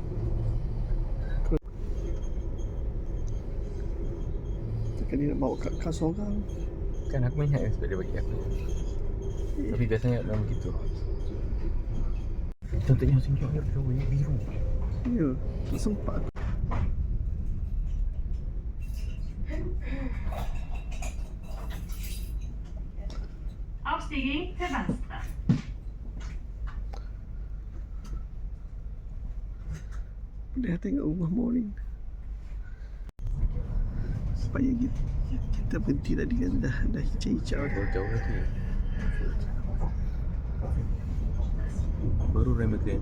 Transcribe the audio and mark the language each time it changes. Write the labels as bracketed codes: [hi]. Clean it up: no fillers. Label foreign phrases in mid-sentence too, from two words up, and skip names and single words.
[ms] Takkan dia nak bawa kas orang. Kan aku ingat sebab dia bagi aku. Tapi biasanya dalam begitu. Contohnya macam ni, air biru. Ya, tak sempat. [no] Avstigning til venstre. [ms] Dia tengok rumah morning. Supaya kita berhenti tadi kan dah hijau-hijau dah. Jauh lagi. Baru Remagen.